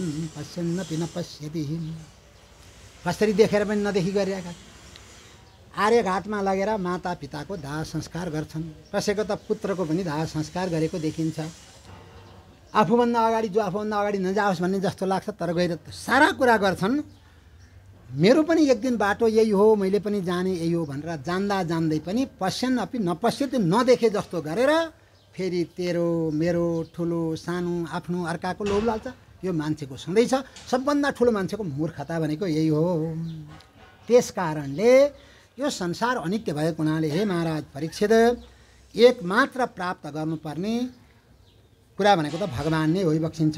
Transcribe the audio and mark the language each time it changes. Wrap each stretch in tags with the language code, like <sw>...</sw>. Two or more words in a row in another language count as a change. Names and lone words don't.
<sa>पश्यन्नपि नपश्यति,</sa> <ne>कसरी देखेर पनि नदेखी गरिरहेका, आर्यघाटमा लगेर माता पिताको दाह संस्कार गर्छन्, कसैको त पुत्रको पनि दाह संस्कार गरेको देखिन्छ। आफूभन्दा अगाडि जो आफूभन्दा अगाडि नजाओस् भन्ने जस्तो लाग्छ, तर गएर सारा कुरा गर्छन्। मेरो पनि एक दिन बाटो यही हो, मैले पनि जाने यही हो भनेर जान्दा जान्दै पनि</ne> <sa>पश्यन् अपि नपश्यति,</sa> <ne>नदेखे जस्तो गरेर फेरि तेरो मेरो ठुलो सानो आफ्नो अर्काको लोभ लाल्छ। यो मान्छेको सधैँ छ, सबभन्दा ठुलो मान्छेको मूर्खता भनेको यही हो। त्यस कारणले यो संसार अनित्य भएको हुनाले हे महाराज परीक्षित, एकमात्र प्राप्त गर्नुपर्ने कुरा भनेको त भगवान नै होइबक्सिन्छ।</ne>